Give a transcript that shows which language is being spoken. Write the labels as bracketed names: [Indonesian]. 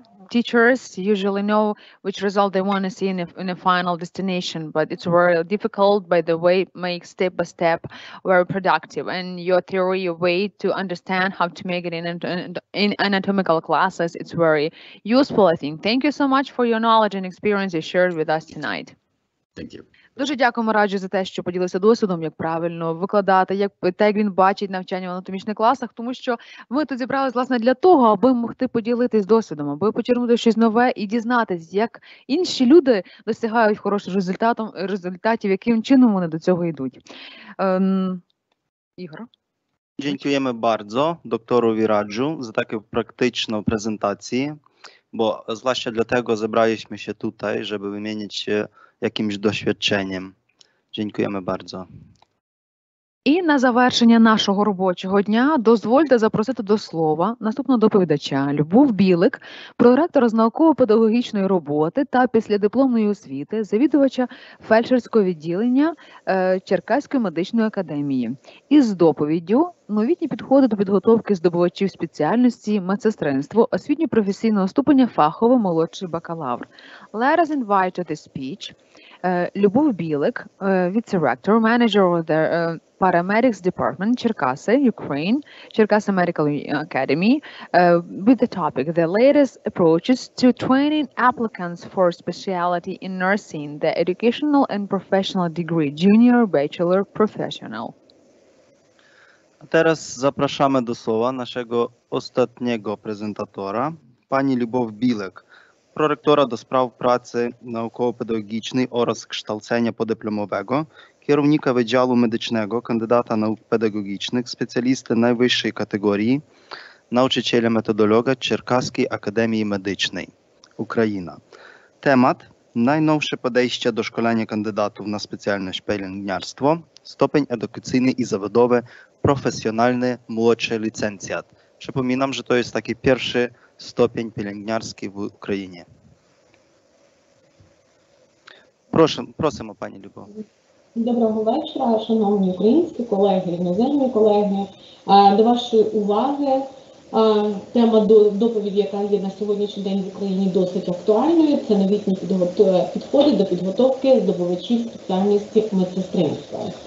[English] Teachers usually know which result they want to see in a final destination, but it's very difficult by the way make step by step very productive. And your theory, your way to understand how to make it in anatomical classes, it's very useful, I think. Thank you so much for your knowledge and experience you shared with us tonight. Thank you. [Ukrainian] Дуже дякуємо Раджу за те, що поділився досвідом, як правильно викладати, як він бачить навчання в анатомічних класах, тому що ми тут зібрались, власне, для того, аби могти поділитись досвідом, аби почерпнути щось нове і дізнатись, як інші люди досягають хороших результатів, яким чином вони до цього йдуть. Ігор? [Polish] Dziękujemy bardzo doktorowi Radżu za taką praktyczną prezentację, bo zwłaszcza dlatego zebraliśmy się tutaj, żeby wymienić się jakimś doświadczeniem. Dziękujemy bardzo. [Ukrainian] І на завершення нашого робочого дня дозвольте запросити до слова наступного доповідача Любов Білик, проректора з науково-педагогічної роботи та післядипломної освіти, завідувача фельдшерського відділення Черкаської медичної академії. Із доповіддю новітні підходи до підготовки здобувачів спеціальності медсестринство освітньо-професійного ступеня фаховий молодший бакалавр. [English] Let us invite to the speech Любов Білик, Vice-Rector, Manager of the Paramedics Department, Черкаси, Ukraine, Черкаси Medical Academy, with the topic, the latest approaches to training applicants for specialty in nursing, the educational and professional degree, junior, bachelor, professional. [Polish] A teraz zapraszamy do słowa naszego ostatniego prezentatora, pani Любов Білик, prorektora do spraw pracy naukowo-pedagogicznej oraz kształcenia poddyplomowego, kierownika Wydziału Medycznego, kandydata nauk pedagogicznych, specjalisty najwyższej kategorii, nauczyciela-metodologa Черкаської Akademii Medycznej, Ukraina. Temat: najnowsze podejście do szkolenia kandydatów na specjalność pielęgniarstwo, stopień edukacyjny i zawodowy, profesjonalny, młodszy licencjat. Przypominam, że to jest taki pierwszy stopień pielęgniarski w Україні. [Ukrainian] Просимо, пані Любов. Доброго вечора, шановні українські колеги, іноземні колеги. До вашої уваги тема доповіді, яка є на сьогоднішній день в Україні досить актуальною. Це новітні підходи до підготовки здобувачів спеціальності медсестринства.